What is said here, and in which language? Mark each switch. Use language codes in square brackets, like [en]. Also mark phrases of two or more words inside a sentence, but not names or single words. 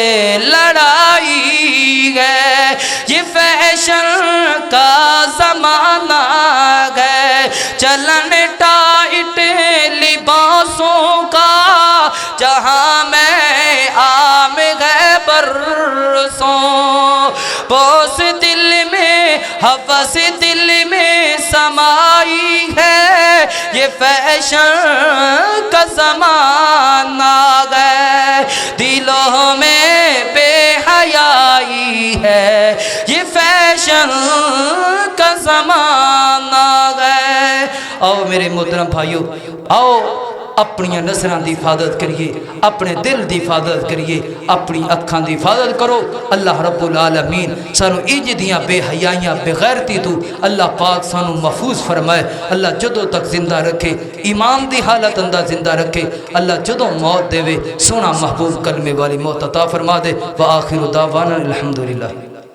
[ur] لڑائی ہے یہ فیشن کا زمانہ ہے چلن ٹائٹ لباسوں کا جہاں میں عام ہے برسوں بوس دل میں ہوس دل میں سمائی ہے، یہ فیشن کا زمانہ آ گیا، دلوں میں بےحیائی ہے، یہ فیشن کا زمانہ آ گیا. [pa] آؤ میرے محترم بھائیو، آؤ اپنی نظراں کی حفاظت کریے، اپنے دل کی حفاظت کریے، اپنی اکھاں کی حفاظت کرو. اللہ [ar] رب العالمين [pa] سانوں انج دیاں بےحیائیاں بےغیرتی توں اللہ پاک سانوں محفوظ فرمائے. اللہ جدوں تک زندہ رکھے، ایمان کی حالت اندر زندہ رکھے. اللہ جدوں موت دیوے سوہنا محبوب کلمے والی موت عطا فرما دے. [ar] وآخر دعوانا الحمد لله.